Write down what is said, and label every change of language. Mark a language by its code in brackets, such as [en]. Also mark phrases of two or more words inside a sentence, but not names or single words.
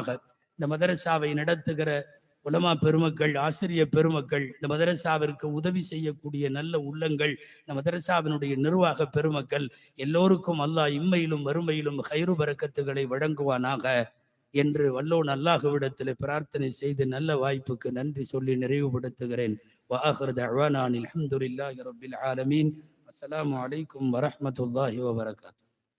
[ta] இந்த மதரசாவை நடத்துகிற உலமா பெருமக்கள், ஆசிரியர் பெருமக்கள், இந்த மதரசாவிற்கு உதவி செய்யக்கூடிய நல்ல உள்ளங்கள், இந்த மதரசாவினுடைய நிர்வாக பெருமக்கள் எல்லோருக்கும் அல்லாஹ் இம்மையிலும் வறுமையிலும் ஹைரு பரக்கத்துகளை வழங்குவானாக என்று வல்லோன் அல்லாஹ்விடத்தில் பிரார்த்தனை செய்து நல்ல வாய்ப்புக்கு நன்றி சொல்லி நிறைவுபடுத்துகிறேன். [ar] وآخر دعوانا أن الحمد لله رب العالمين. السلام عليكم ورحمة الله وبركاته.